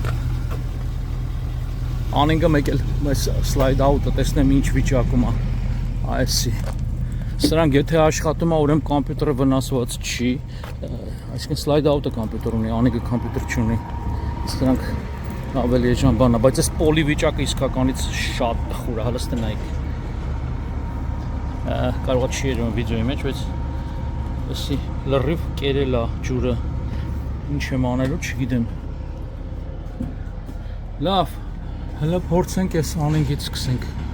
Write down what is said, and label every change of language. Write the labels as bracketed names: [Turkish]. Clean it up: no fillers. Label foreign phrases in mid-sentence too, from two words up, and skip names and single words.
[Armenian] անինգը, մեկ էլ այս [English] slide out- [Armenian] ը տեսնեմ ինչ վիճակում է, այսի։ Սրանք եթե աշխատում է, ուրեմն կոմպյուտերը վնասված չի, այսինքն [English] slide out- [Armenian] ը կոմպյուտեր ունի, անիկը կոմպյուտեր չունի, սրանք ավելի էժան բան է, բայց այս պոլի վիճակը իսկականից շատ տխուր է, հələ նայեք, կարող է չի երևում վիդեոյի մեջ, բայց էսի լրիվ կերել է ջուրը, ինչ եմ անելու չգիտեմ։ Լավ, հələ փորձենք այս անինգից սկսենք։